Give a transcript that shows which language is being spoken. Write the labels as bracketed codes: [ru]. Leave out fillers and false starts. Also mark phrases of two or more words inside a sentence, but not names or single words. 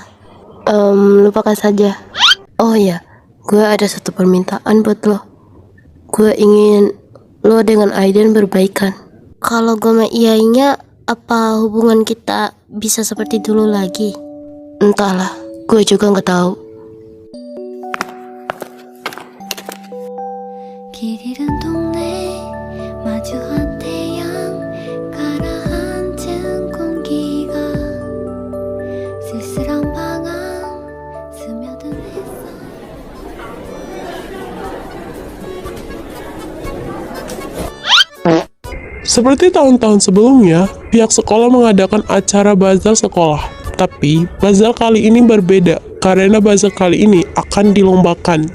[id] Lupakan saja. Oh ya, gue ada satu permintaan buat lo. Gue ingin lo dengan Aiden berbaikan. Kalau gue mengiyainnya, apa hubungan kita bisa seperti dulu lagi? Entahlah, gue juga nggak tahu. [ko] 길 잃은 동네 마주한 태양 가라앉은 공기가 쓸쓸한 방황 스며든 햇살 [id] Seperti tahun-tahun sebelumnya, pihak sekolah mengadakan acara bazar sekolah. Tapi, bazar kali ini berbeda, karena bazar kali ini akan dilombakan.